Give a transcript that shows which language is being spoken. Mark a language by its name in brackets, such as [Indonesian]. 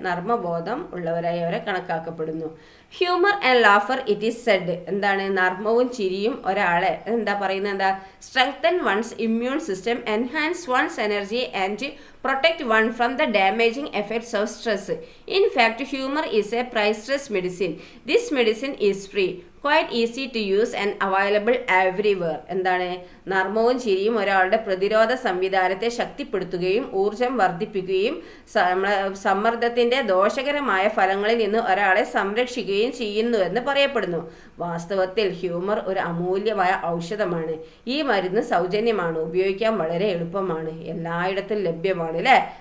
[Malayalam] നർമ്മബോധം ഉള്ളവരായി അവരെ കണക്കാക്കപ്പെടുന്നു. [English] Humour and laughter it is said. [Malayalam] എന്താണ് നർമ്മവും ചിരിയും ഒരാളെ എന്താ പറയുന്നത്? എന്താ [English] Strengthen one's immune system, enhance one's energy and protect one from the damaging effects of stress. In fact, humor is a priceless medicine. This medicine is free, quite easy to use and available everywhere. [Malayalam] എന്താണ് നർമ്മവും ചിരിയും ഒരാളുടെ പ്രതിരോധ സംവിധാനത്തെ ശക്തിപ്പെടുത്തുകയും ഊർജം വർദ്ധിപ്പിക്കുകയും സമ്മർദ്ദത്തിൻ്റെ ദോഷകരമായ ഫലങ്ങളിൽ നിന്ന് ഒരാളെ സംരക്ഷിക്കുകയും ചെയ്യുന്നുവെന്ന് പറയപ്പെടുന്നു. വാസ്തവത്തിൽ ഹ്യൂമർ ഒരു അമൂല്യമായ ഔഷധമാണ്. ഈ മരുന്ന് സൗജന്യമാണ്, ഉപയോഗിക്കാൻ വളരെ എളുപ്പമാണ്, എല്ലായിടത്തും ലഭ്യമാണ് അല്ലേ.